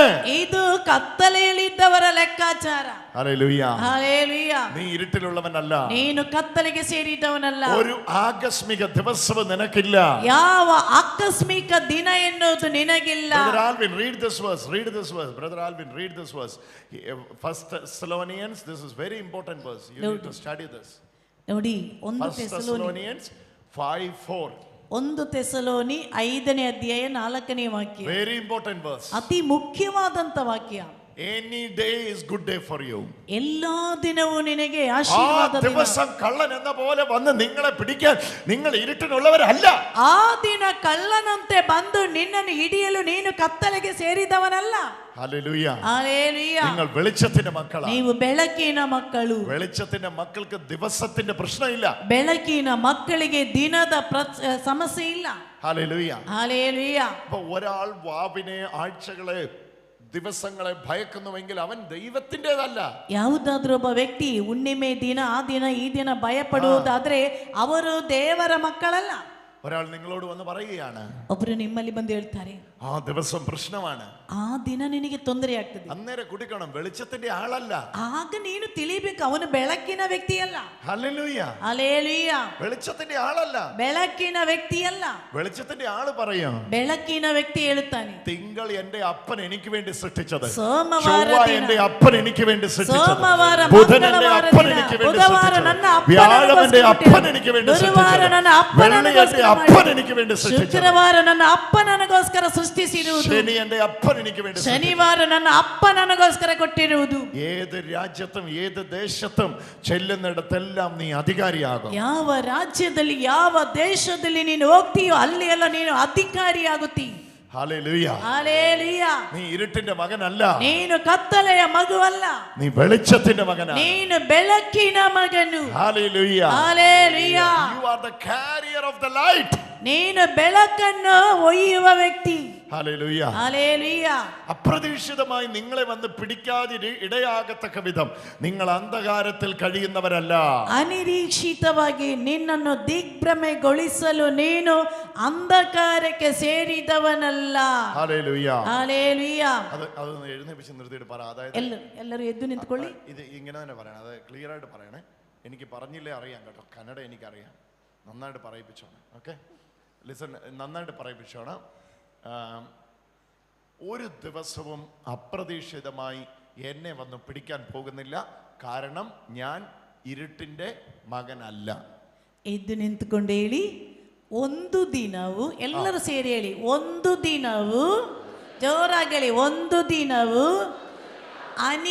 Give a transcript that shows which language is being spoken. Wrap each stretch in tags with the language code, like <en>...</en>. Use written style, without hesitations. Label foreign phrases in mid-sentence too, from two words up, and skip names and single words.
<kn>ಇದು ಕತ್ತಲೆಯಲ್ಲಿದ್ದವರ ಲೆಕ್ಕಾಚಾರ.</kn> <ml>ഹല്ലേലൂയ. ഹല്ലേലൂയ. നീ ഇരുട്ടിലുള്ളവനല്ല.</ml> <kn>ನೀನು ಕತ್ತಲೆಗೆ ಸೇರಿದವನಲ್ಲ.</kn> <ml>ഒരു ആകസ്മിക ദിവസവും നിനക്കില്ല.</ml> <kn>ಯಾವ ಆಕಸ್ಮಿಕ ದಿನ ಎನ್ನುವುದು ನಿನಗಿಲ್ಲ.</kn> <en>Brother Alvin, read this verse. Read this verse. Brother Alvin, read this verse. First Thessalonians, this is very important verse. You need to study this.</en> <kn>ನೋಡಿ, ಒಂದು</kn> <en>First Thessalonians 5:4.</en> <kn>ಒಂದು ತೆಸಲೋನಿ 5ನೇ ಅಧ್ಯಾಯ 4ನೇ ವಾಕ್ಯ.</kn> <en>Very important verse.</en> <kn>ಅತಿ ಮುಖ್ಯವಾದಂತ ವಾಕ್ಯ.</kn> <en>Any day is good day for you.</en> <kn>ಎಲ್ಲಾ ದಿನವೂ ನಿನಗೆ</kn> <ml>ആ</ml> <kn>ಆಶೀರ್ವಾದ ದಿನ.</kn> <ml>ദിവസം കള്ളൻ എന്ന പോലെ വന്ന് നിങ്ങളെ പിടിക്കാൻ നിങ്ങൾ ഇരുട്ടിനുള്ളവരല്ല.</ml> <kn>ಆ ದಿನ ಕಳ್ಳನಂತೆ ಬಂದು ನಿನ್ನನ್ನು ಹಿಡಿಯಲು ನೀನು ಕತ್ತಲೆಗೆ ಸೇರಿದವನಲ್ಲ.</kn> <ml>ഹല്ലേലൂയ.</ml> <kn>ಹಲ್ಲೆಲೂಯ.</kn> <ml>നിങ്ങൾ വെളിച്ചത്തിന്റെ മക്കളാണ്.</ml> <kn>ನೀವು ಬೆಳಕಿನ ಮಕ್ಕಳು.</kn> <ml>വെളിച്ചത്തിന്റെ മക്കൾക്ക് ദിവസത്തിന്റെ പ്രശ്നമില്ല.</ml> <kn>ಬೆಳಕಿನ ಮಕ್ಕಳಿಗೆ ದಿನದ ಸಮಸ್ಯೆ ಇಲ್ಲ.</kn> <ml>ഹല്ലേലൂയ.</ml> <kn>ಹಲ್ಲೆಲೂಯ.</kn> <ml>അപ്പൊ ഒരാൾ വാവിനെ, ആഴ്ചകളെ, ദിവസങ്ങളെ ഭയക്കുന്നുവെങ്കിൽ അവൻ ദൈവത്തിൻ്റെതല്ല.</ml> <kn>ಯಾವುದಾದ್ರೂ ಒಬ್ಬ ವ್ಯಕ್ತಿ ಹುಣ್ಣಿಮೆ ದಿನ, ಆ ದಿನ, ಈ ದಿನ ಭಯಪಡುವುದಾದ್ರೆ ಅವರು ದೇವರ ಮಕ್ಕಳಲ್ಲ.</kn> <ml>ഒരാൾ നിങ്ങളോട് വന്ന് പറയുകയാണ്,</ml> <kn>ಒಬ್ರು ನಿಮ್ಮಲ್ಲಿ ಬಂದು ಹೇಳ್ತಾರೆ,</kn> <ml>ആ ദിവസം പ്രശ്നമാണ്,</ml> <kn>ಆ ದಿನ ನಿನಗೆ ತೊಂದರೆ ಆಗ್ತದೆ.</kn> <ml>അന്നേരം കുടിക്കണം, വെളിച്ചത്തിന്റെ ആളല്ല.</ml> <kn>ಆಗ ನೀನು ತಿಳಿಬೇಕು, ಅವನು ಬೆಳಕಿನ ವ್ಯಕ್ತಿಯಲ್ಲ.</kn> <ml>ഹല്ലേലൂയ.</ml> <kn>ಹಲ್ಲೆಲೂಯ.</kn> <ml>വെളിച്ചത്തിന്റെ ആളല്ല.</ml> <kn>ಬೆಳಕಿನ ವ್ಯಕ್ತಿಯಲ್ಲ.</kn> <ml>വെളിച്ചത്തിന്റെ ആള് പറയും,</ml> <kn>ಬೆಳಕಿನ ವ್ಯಕ್ತಿ ಹೇಳುತ್ತಾನೆ,</kn> <ml>തിങ്കൾ എന്റെ അപ്പൻ എനിക്ക് വേണ്ടി സൃഷ്ടിച്ചത്,</ml> <kn>ಸೋಮವಾರ</kn> <ml>ചൊവ്വ</ml> <kn>ದಿನ,</kn> <ml>എന്റെ അപ്പൻ എനിക്ക് വേണ്ടി സൃഷ്ടിച്ചത്,</ml> <kn>ಸೋಮವಾರ,</kn> <ml>ബുധൻ എന്റെ</ml> <kn>ಮಂಗಳವಾರ</kn> <ml>അപ്പൻ</ml> <kn>ದಿನ,</kn> <ml>എനിക്ക് വേണ്ടി</ml> <kn>ಬುಧವಾರ</kn> <ml>സൃഷ്ടിച്ചത്,</ml> <kn>ನನ್ನ</kn> <ml>വ്യാഴം എന്റെ അപ്പൻ എനിക്ക് വേണ്ടി</ml> <kn>ಗುರುವಾರ ನನ್ನ</kn> <ml>സൃഷ്ടിച്ചത്,</ml> <kn>ಅಪ್ಪ</kn> <ml>വെള്ളി എന്റെ അപ്പൻ എനിക്ക് വേണ്ടി സൃഷ്ടിച്ചത്,</ml> <kn>ಶುಕ್ರವಾರ ನನ್ನ ಅಪ್ಪ ನನಗೋಸ್ಕರ ಸೃಷ್ಟಿಸಿರುವುದು,</kn> <ml>ശനി എന്റെ അപ്പൻ എനിക്ക് വേണ്ടി സൃഷ്ടിച്ചത്.</ml> <kn>ಶನಿವಾರ ನನ್ನ ಅಪ್ಪ ನನಗೋಸ್ಕರ ಕೊಟ್ಟಿರುವುದು.</kn> <ml>ഏത് രാജ്യത്തും ഏത് ദേശത്തും ചെല്ലുന്നിടത്തെല്ലാം നീ അധികാരിയാകും.</ml> <kn>ಯಾವ ರಾಜ್ಯದಲ್ಲಿ, ಯಾವ ದೇಶದಲ್ಲಿ ನೀನು ಹೋಗ್ತೀಯೋ ಅಲ್ಲಿ ಎಲ್ಲ ನೀನು ಅಧಿಕಾರಿಯಾಗುತ್ತೀ.</kn> <ml>ഹല്ലേലൂയ.</ml> <kn>ಹಲ್ಲೆಲೂಯ.</kn> <ml>നീ ഇരുട്ടിന്റെ മകനല്ല,</ml> <kn>ನೀನು ಕತ್ತಲೆಯ ಮಗುವಲ್ಲ,</kn> <ml>നീ വെളിച്ചത്തിന്റെ മകനാണ്.</ml> <kn>ನೀನು ಬೆಳಕಿನ ಮಗನು.</kn> <ml>ഹല്ലേലൂയ.</ml> <kn>ಹಲ್ಲೆಲೂಯ.</kn> <en>You are the carrier of the light.</en> <kn>ನೀನು ಬೆಳಕನ್ನು ಒಯ್ಯುವ ವ್ಯಕ್ತಿ.</kn> <ml>ഹല്ലേലൂയ. ഹല്ലേലൂയ. അപ്രതീക്ഷിതമായി നിങ്ങളെ വന്ന് പിടിക്കാതെ ഇടയാകത്തക്ക വിധം നിങ്ങൾ അന്ധകാരത്തിൽ കഴിയുന്നവരല്ല.</ml> <kn>ಅನಿರೀಕ್ಷಿತವಾಗಿ ನಿನ್ನನ್ನು ದಿಗ್ಭ್ರಮೆಗೊಳಿಸಲು ನೀನು ಅಂಧಕಾರಕ್ಕೆ ಸೇರಿದವನಲ್ಲ.</kn> <ml>ഹല്ലേലൂയ. ഹല്ലേലൂയ. അത് എഴുന്നേപ്പിച്ച് നിർത്തിയിട്ട് പറ. അതായത്</ml> <kn>ಎಲ್ಲರೂ ಎದ್ದು ನಿಂತ್ಕೊಳ್ಳಿ.</kn> <ml>ഇത് ഇങ്ങനെ തന്നെ പറയണം, അത് ക്ലിയർ ആയിട്ട് പറയണേ. എനിക്ക് പറഞ്ഞില്ലേ അറിയാം കേട്ടോ, കന്നഡ എനിക്കറിയാം. നന്നായിട്ട് പറയിപ്പിച്ചോണം.</ml> <en>okay, listen,</en> <ml>നന്നായിട്ട് പറയിപ്പിച്ചോണം. ഒരു ദിവസവും അപ്രതീക്ഷിതമായി എന്നെ വന്ന് പിടിക്കാൻ പോകുന്നില്ല, കാരണം ഞാൻ ഇരുട്ടിന്റെ മകനല്ല.</ml> <kn>ಎದ್ದು ನಿಂತ್ಕೊಂಡು ಹೇಳಿ, ಒಂದು ದಿನವು, ಎಲ್ಲರೂ ಸೇರಿ ಹೇಳಿ, ಒಂದು ದಿನವು, ಜೋರಾಗಿ ಹೇಳಿ, ಒಂದು ದಿನವು</kn>